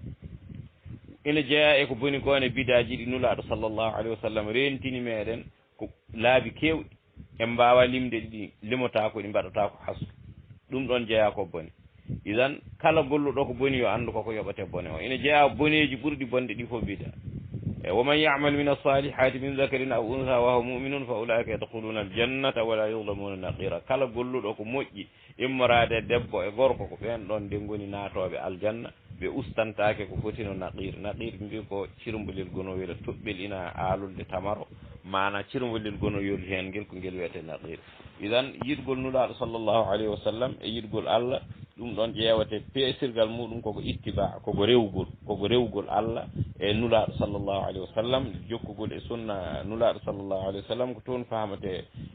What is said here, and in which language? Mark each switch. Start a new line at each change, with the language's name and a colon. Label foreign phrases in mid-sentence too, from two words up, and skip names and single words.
Fula: ina jeeya e ko boni ko ne bidaji ɗi nulaɗo
Arabic: صلى الله عليه وسلم
Fula: rentini meɗen ko laabi kewɗi en mbawa limde ɗi limotako ɗi mbaɗata ko hasu ɗum ɗon jeeya ko boni idan kala golluɗo ko boni yo andu koko yoɓate bone o ina jeeya boneji ɓurɗi bonde ɗi fof bida
Arabic: ومن يعمل من الصالحات من ذكر أو أنثى وهو مؤمن فأولئك يدخلون الجنة ولا يظلمون نقيرا
Fula: kala golluɗo ko moƴƴi immorade debbo e gorko ko ɓen ɗon nde goni natoɓe aljanna ɓe ustantake ko fotino naqir mbi ko cirmbolel gonowel toɓɓel ina aalulde tamaro mana cirmbolel gonoyol hen ngel ko ngel wiyete naqir idan yiɗgol nulaɗo
Arabic: صلى الله عليه وسلم
Fula: e yiɗgol allah ɗum ɗon ƴeewate peesirgal muɗum koko ittiba koko rewgol allah e nulaɗo
Arabic: صلى الله عليه وسلم
Fula: jokkugol e sunna nulaɗo
Arabic: صلى الله عليه وسلم
Fula: ko toon famate